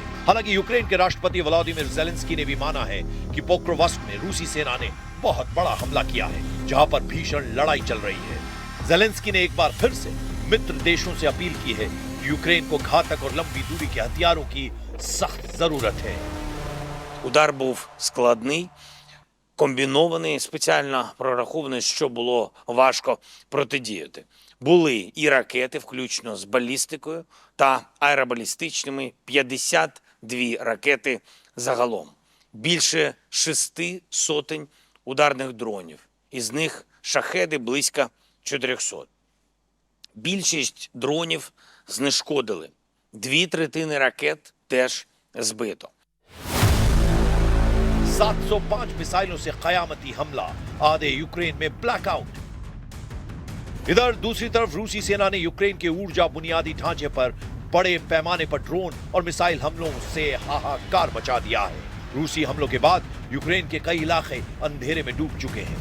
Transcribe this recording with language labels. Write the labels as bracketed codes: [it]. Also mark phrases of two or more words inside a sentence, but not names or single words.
[hi] हालांकि यूक्रेन के राष्ट्रपति व्लादिमीर जेलेंस्की ने भी माना है कि पोक्रोवस्क में रूसी सेना ने बहुत बड़ा हमला किया है, जहां पर भीषण लड़ाई चल रही है। जेलेंस्की ने एक बार फिर से मित्र देशों से अपील की है कि यूक्रेन को घातक और लंबी दूरी के हथियारों की सख्त जरूरत है। [uk] Удар був складний. комбінований, спеціально прорахований, що було важко протидіяти. Були і ракети, включно з балістикою та аеробалістичними, 52 ракети загалом. Більше 600 ударних дронів, із них шахеди близько 400. Більшість дронів знешкодили, 2/3 ракет теж збито. [hi] 705 मिसाइलों से कयामती हमला, आधे यूक्रेन में ब्लैकआउट। इधर दूसरी तरफ रूसी सेना ने यूक्रेन के ऊर्जा बुनियादी ढांचे पर बड़े पैमाने पर ड्रोन और मिसाइल हमलों से हाहाकार मचा दिया है। रूसी हमलों के बाद यूक्रेन के कई इलाके अंधेरे में डूब चुके हैं।